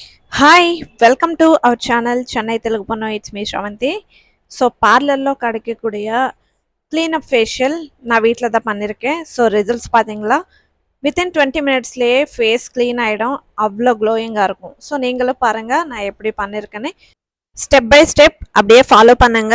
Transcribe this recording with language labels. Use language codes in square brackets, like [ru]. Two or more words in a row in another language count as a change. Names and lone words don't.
[en] Hi welcome to our channel Chennai Telugu pannu it's me Sravanthi. [ta] ஸோ பார்லரில் கிடைக்கக்கூடிய [en] cleanup facial [ta] நான் வீட்டில் தான் பண்ணியிருக்கேன். ஸோ ரிசல்ட்ஸ் பார்த்தீங்களா, [en] within 20 minutes face clean [ta] ஆகிடும். அவ்வளோ க்ளோயிங்காக இருக்கும். ஸோ நீங்களும் பாருங்கள் நான் எப்படி பண்ணியிருக்கேன்னு. [en] step by step [ta] அப்படியே ஃபாலோ பண்ணுங்க.